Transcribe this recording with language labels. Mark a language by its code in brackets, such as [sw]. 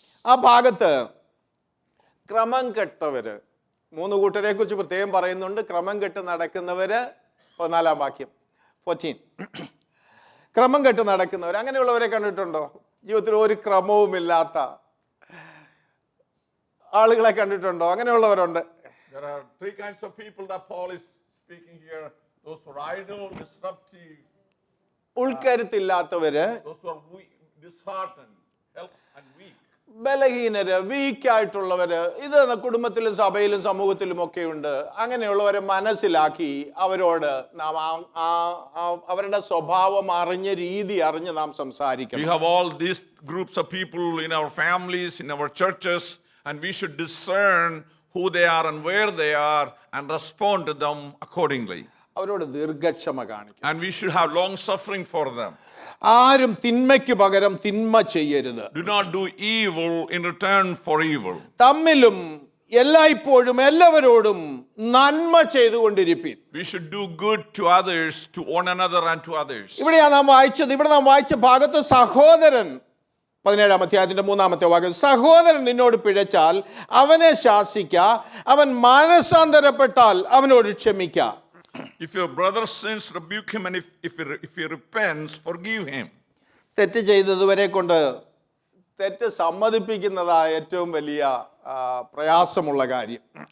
[ml] ആ ഭാഗത്ത് ക്രമം കെട്ടവര് 3 കൂട്ടരെ കുറിച്ച് പ്രത്യേകം പറയുന്നുണ്ട്. ക്രമം കെട്ട് നടക്കുന്നവര് 14 വാക്യം 14. ക്രമം കെട്ട് നടക്കുന്നവർ, അങ്ങനെയുള്ളവരെ കണ്ടിട്ടുണ്ടോ? ജീവിതത്തിൽ ഒരു ക്രമവുമില്ലാത്ത ആളുകളെ കണ്ടിട്ടുണ്ടോ? അങ്ങനെയുള്ളവരുണ്ട്. [en] There are 3 kinds of people that Paul is speaking here. Those who are idle, disruptive, [ml] ഉൾക്കരുത്തില്ലാത്തവര്, [en] those who are weak, disheartened, help and weak. [ml] ബലഹീനര്, വീക്കായിട്ടുള്ളവര്. ഇത് കുടുംബത്തിലും സഭയിലും സമൂഹത്തിലും ഒക്കെ ഉണ്ട്. അങ്ങനെയുള്ളവരെ മനസ്സിലാക്കി അവരോട് നാം അവരുടെ സ്വഭാവം അറിഞ്ഞ രീതി അറിഞ്ഞ് നാം സംസാരിക്കണം. [en] We have all these groups of people in our families, in our churches, and we should discern who they are and where they are and respond to them accordingly. [ml] അവരോട് ദീർഘക്ഷമ കാണിക്കണം. [en] And we should have long suffering for them. [ml] ആരും തിന്മയ്ക്ക് പകരം തിന്മ ചെയ്യരുത്. [en] Do not do evil in return for evil. [ml] തമ്മിലും എല്ലായ്പ്പോഴും എല്ലാവരോടും നന്മ ചെയ്തുകൊണ്ടിരിപ്പിൻ. [en] We should do good to others, to one another and to others. [ml] ഇവിടെ നാം വായിച്ച ഭാഗത്ത് സഹോദരൻ 17 അധ്യായത്തിന്റെ 3 വാക്യം, സഹോദരൻ നിന്നോട് പിഴച്ചാൽ അവനെ ശാസിക്ക, അവൻ മാനസാന്തരപ്പെട്ടാൽ അവനോട് ക്ഷമിക്ക. [en] If your brother sins, rebuke him, and if he repents, forgive him. [ml] തെറ്റ് ചെയ്തതുവരെ കൊണ്ട് തെറ്റ് സമ്മതിപ്പിക്കുന്നതായ ഏറ്റവും വലിയ പ്രയാസമുള്ള കാര്യം.